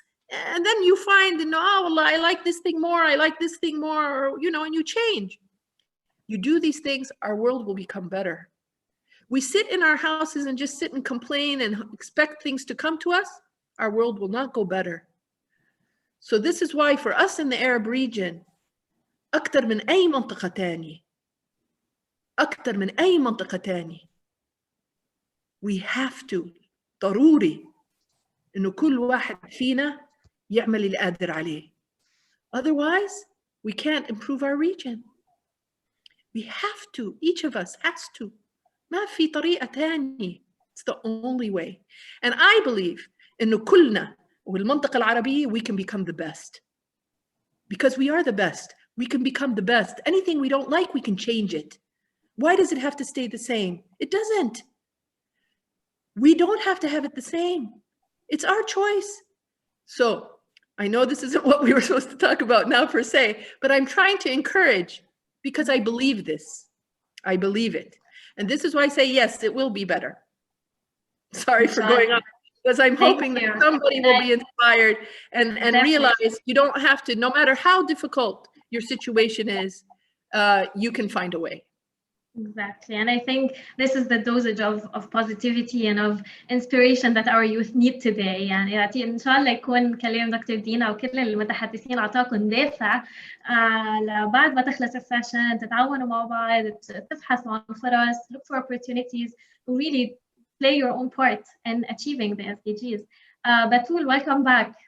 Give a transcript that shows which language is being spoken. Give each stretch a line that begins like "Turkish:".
English: And then you find, I like this thing more, I like this thing more, or, and you change. You do these things, our world will become better. We sit in our houses and just sit and complain and expect things to come to us. Our world will not go better. So this is why for us in the Arab region,
Arabic: أكتر من أي منطقة تاني, أكتر من أي منطقة تاني,
English: we have to,
Arabic: ضروري إنه كل واحد فينا يعمل اللي قادر عليه.
English: Otherwise, we can't improve our region. We have to, each of us has to.
Arabic: ما في طريقة تانية.
English: It's the only way. And I believe
Arabic: إنه كلنا والمنطقة العربية
English: we can become the best. Because we are the best. We can become the best. Anything we don't like, we can change it. Why does it have to stay the same? It doesn't. We don't have to have it the same. It's our choice. So I know this isn't what we were supposed to talk about now per se, but I'm trying to encourage because I believe this. I believe it. And this is why I say, yes, it will be better. Sorry for going on. Because I'm hoping that somebody will be inspired and realize you don't have to, no matter how difficult your situation is, you can find a way. Exactly. And I think this is the dosage of positivity and of inspiration that our youth need today.
Arabic: يعني إن شاء الله يكون كلام دكتور دينا وكل المتحدثين أعطاكم دافع لبعد ما تخلص السيشن تتعاونوا مع بعض تبحثوا عن فرص,
English: look for opportunities to really play your own part in achieving the SDGs. Batul, welcome back.